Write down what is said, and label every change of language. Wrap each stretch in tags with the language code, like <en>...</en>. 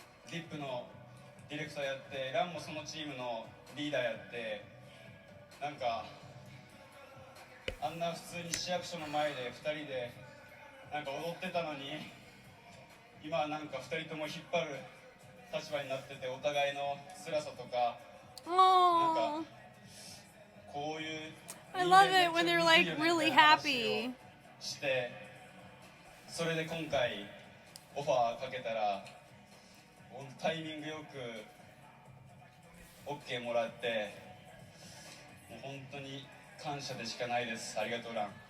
<ja>ディレクターやってランもそのチームのリーダーやってなんかあんな普通に市役所の前で2人でなんか踊ってたのに今はなんか2人とも引っ張る立場になっててお互いの辛さとかなんかこういう</ja> <en>I love it when they're like really happy</en> <ja>してそれで今回オファーかけたらタイミングよく OK もらってもう本当に感謝でしかないです。ありがとう、ラン。</ja>